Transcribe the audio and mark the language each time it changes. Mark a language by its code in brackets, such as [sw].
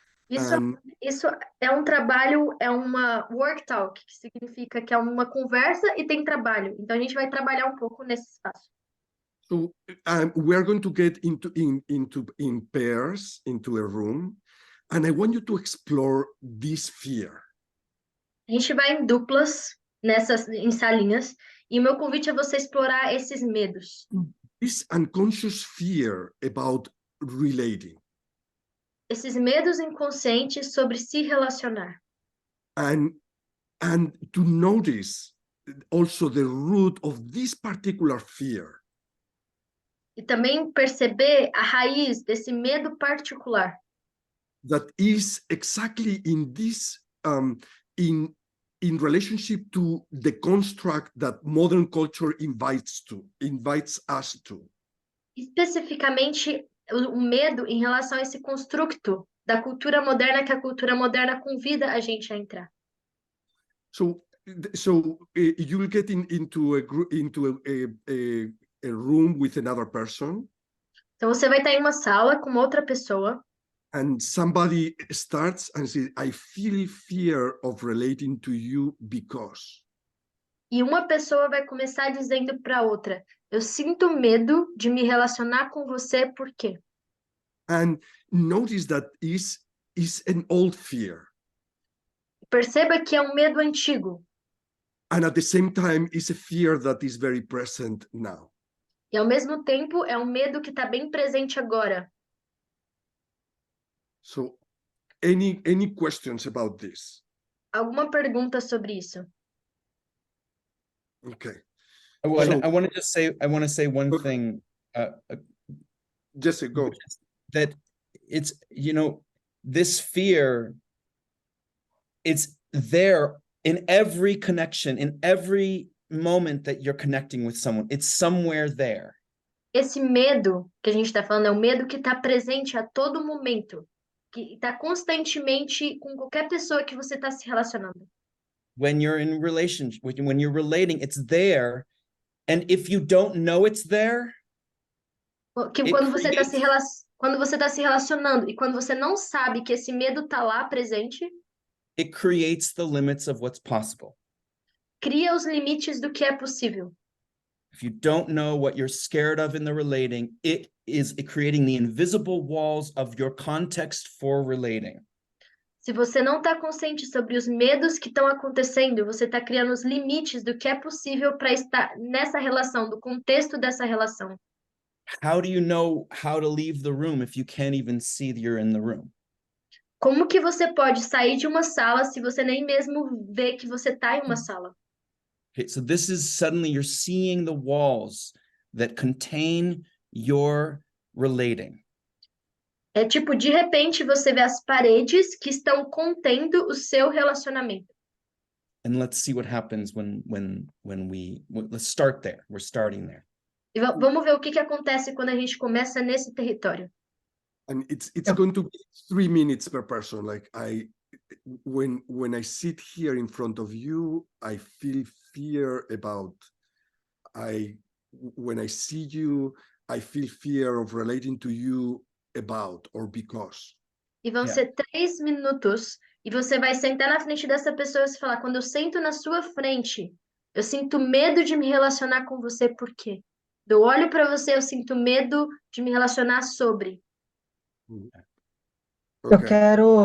[pt] Isso é um trabalho, é uma worktalk, que significa que é uma conversa e tem trabalho. Então a gente vai trabalhar um pouco nesse espaço. [en] So we are going to get in pairs into a room, and I want you to explore this fear. [pt] A gente vai em duplas em salinhas, e o meu convite é você explorar esses medos. [en] This unconscious fear about relating. [pt] Esses medos inconscientes sobre se relacionar. [en] And to notice also the root of this particular fear. [pt] E também perceber a raiz desse medo particular. [en] That is exactly in this in relationship to the construct that modern culture invites us to. [pt] Especificamente o medo em relação a esse constructo da cultura moderna que a cultura moderna convida a gente a entrar. [en] So you will get into a room with another person. [pt] Então você vai estar em uma sala com outra pessoa. [en] And somebody starts and says, I feel fear of relating to you because. [pt] E uma pessoa vai começar dizendo para outra, eu sinto medo de me relacionar com você, por quê? [en] And notice that is an old fear. [pt] Perceba que é um medo antigo. [en] And at the same time, is a fear that is very present now. [pt] E ao mesmo tempo é um medo que está bem presente agora. [en] So, any questions about this? [pt] Alguma pergunta sobre isso? [en] Okay. I want to say one Okay. thing. Jesse, go. That it's, this fear, it's there in every connection, in every moment that you're connecting with someone. It's somewhere there. [pt] Esse medo que a gente está falando é um medo que está presente a todo momento, que está constantemente com qualquer pessoa que você está se relacionando. [en] When you're in relationship, when you're relating, it's there. And if you don't know it's there, [pt] Que quando você está se relacionando e quando você não sabe que esse medo está lá presente, [en] it creates the limits of what's possible. [pt] Cria os limites do que é possível. [en] If you don't know what you're scared of in the relating, it is creating the invisible walls of your context for relating. [pt] Se você não está consciente sobre os medos que estão acontecendo, você está criando os limites do que é possível para estar nessa relação, do contexto dessa relação. [en] How do you know how to leave the room if you can't even see that you're in the room? [pt] Como que você pode sair de uma sala se você nem mesmo vê que você está em uma sala? [en] Okay, so this is suddenly you're seeing the walls that contain your relating. [pt] É tipo, de repente, você vê as paredes que estão contendo o seu relacionamento. [en] And let's see what happens let's start there. We're starting there. [pt] E vamos ver o que acontece quando a gente começa nesse território. [en] And it's going to be 3 minutes per person. Like when I sit here in front of you, I feel fear about when I see you, I feel fear of relating to you about or because. [pt] E vão ser 3 minutos e você vai sentar na frente dessa pessoa e falar, quando eu sento na sua frente, eu sinto medo de me relacionar com você, por quê? Eu olho para você, eu sinto medo de me relacionar sobre. [en] Okay.